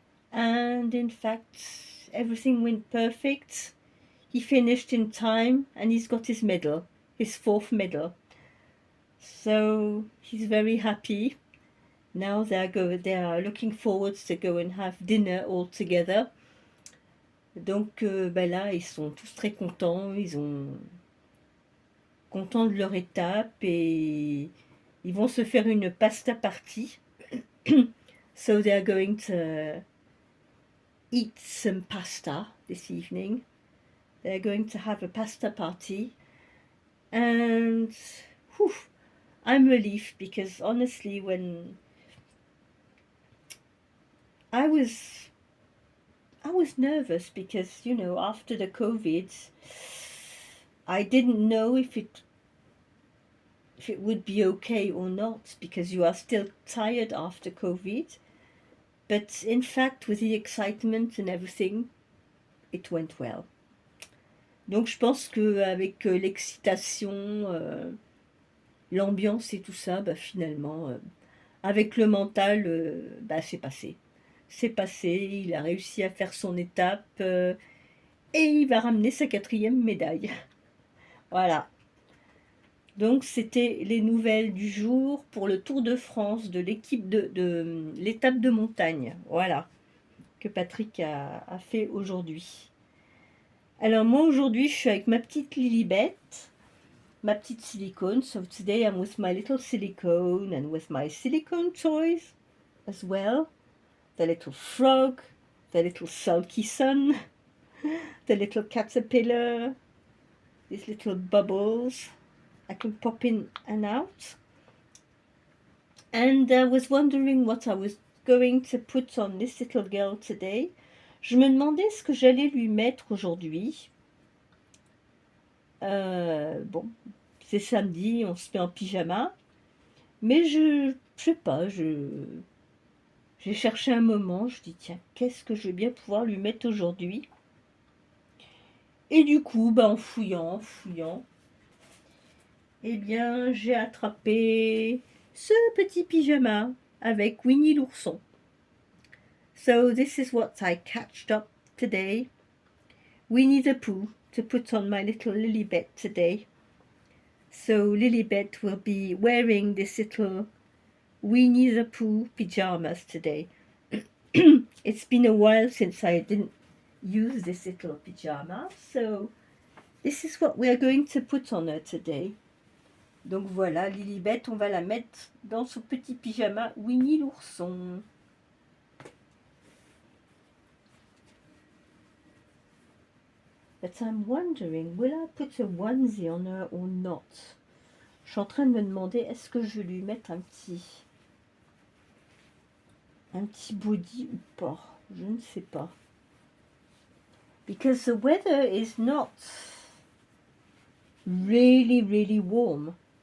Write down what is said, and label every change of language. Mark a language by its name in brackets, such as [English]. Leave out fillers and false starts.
[English] And in fact, everything went perfect. He finished in time and he's got his medal, his 4th medal. So he's very happy. Now they are looking forward to go and have dinner all together. [French] Donc là, ils sont tous très contents, ils sont contents de leur étape et ils vont se faire une pasta party. [English] So they are going to eat some pasta this evening. They're going to have a pasta party. And whew, I'm relieved because honestly, when I was nervous because, after the COVID, I didn't know if it would be okay or not because you are still tired after COVID. But in fact, with the excitement and everything, it went well. [French] Donc je pense qu'avec l'excitation, l'ambiance et tout ça, finalement, avec le mental, c'est passé. C'est passé, il a réussi à faire son étape et il va ramener sa 4e médaille. Voilà. Donc c'était les nouvelles du jour pour le Tour de France de l'équipe de l'étape de montagne. Voilà, que Patrick a fait aujourd'hui. Alors moi aujourd'hui je suis avec ma petite Lilibet, ma petite silicone. [English] So today I'm with my little silicone and with my silicone toys as well. The little frog, the little sulky sun, the little caterpillar, these little bubbles I can pop in and out. And I was wondering what I was going to put on this little girl today. [French] Je me demandais ce que j'allais lui mettre aujourd'hui. Bon, c'est samedi, on se met en pyjama. Mais je sais pas, j'ai cherché un moment, je dis tiens, qu'est-ce que je vais bien pouvoir lui mettre aujourd'hui? Et du coup, en fouillant, eh bien, j'ai attrapé ce petit pyjama avec Winnie l'ourson. [English] So this is what I catched up today. Winnie the Pooh to put on my little Lilibet today. So Lilibet will be wearing this little Winnie the Pooh pyjamas today. It's been a while since I didn't use this little pyjama, so this is what we are going to put on her today. [French] Donc voilà, Lilibet, on va la mettre dans son petit pyjama Winnie l'ourson. [English] But I'm wondering, will I put a onesie on her or not? [French] Je suis en train de me demander, est-ce que je vais lui mettre un petit body ou pas? Je ne sais pas. [English] Because the weather is not really warm.